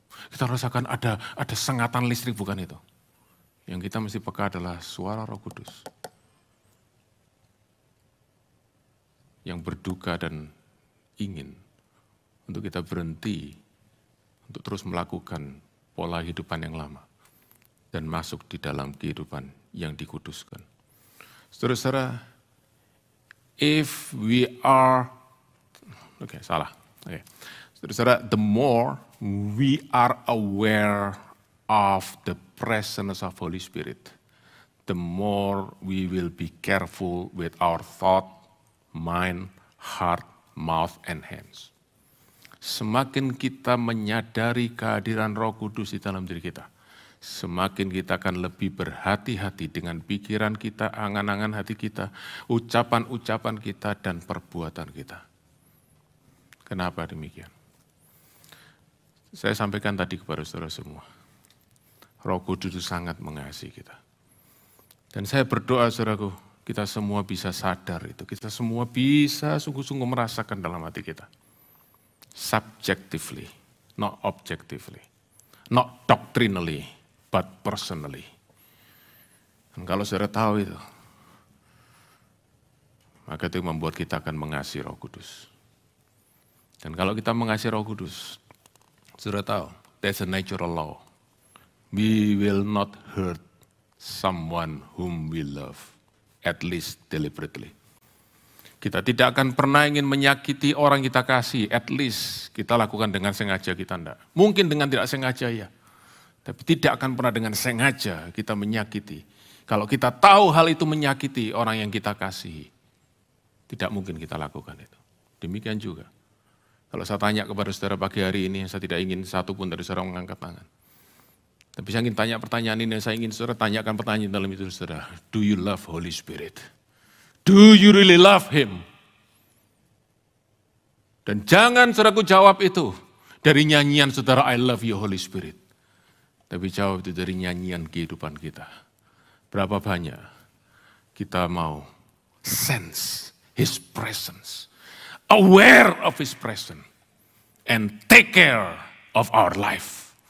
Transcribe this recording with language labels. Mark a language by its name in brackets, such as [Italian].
[Indonesian] Kita rasakan ada sengatan listrik, bukan itu. Yang kita mesti peka adalah suara Roh Kudus. Yang berduka dan ingin untuk kita berhenti, untuk terus melakukan pola kehidupan yang lama. Dan masuk di dalam kehidupan yang dikuduskan. Saudara-saudara, [English] if we are, [Indonesian] saudara-saudara, [English] the more we are aware of the presence of Holy Spirit, the more we will be careful with our thought, mind, heart, mouth, and hands. [Indonesian] Semakin kita menyadari kehadiran Roh Kudus di dalam diri kita, semakin kita akan lebih berhati-hati dengan pikiran kita, angan-angan hati kita, ucapan-ucapan kita, dan perbuatan kita. Kenapa demikian? Saya sampaikan tadi kepada saudara semua, Roh Kudus itu sangat mengasihi kita. Dan saya berdoa, saudaraku, kita semua bisa sadar itu. Kita semua bisa sungguh-sungguh merasakan dalam hati kita. [English] Subjectively, not objectively. Not doctrinally, but personally. [Indonesian] Dan kalau saudara tahu itu, maka itu membuat kita akan mengasihi Roh Kudus. Dan kalau kita mengasihi Roh Kudus, saudara tahu, [English] that's a natural law. We will not hurt someone whom we love, at least deliberately. [Indonesian] Kita tidak akan pernah ingin menyakiti orang kita kasih, [English] at least [Indonesian] kita lakukan dengan sengaja, kita enggak. Mungkin dengan tidak sengaja ya, tapi tidak akan pernah dengan sengaja kita menyakiti. Kalau kita tahu hal itu menyakiti orang yang kita kasihi, tidak mungkin kita lakukan itu. Demikian juga. Kalau saya tanya kepada saudara pagi hari ini, saya tidak ingin satu pun dari saudara mengangkat tangan. Tapi saya ingin tanya pertanyaan ini, saya ingin saudara tanyakan pertanyaan dalam itu saudara. [English] Do you love Holy Spirit? Do you really love Him? [Indonesian] Dan jangan saudaraku jawab itu dari nyanyian saudara, [English] I love you Holy Spirit. [Indonesian] Tapi jawab itu dari nyanyian kehidupan kita. Berapa banyak kita mau [English] sense His presence, aware of His presence, and take care of our life.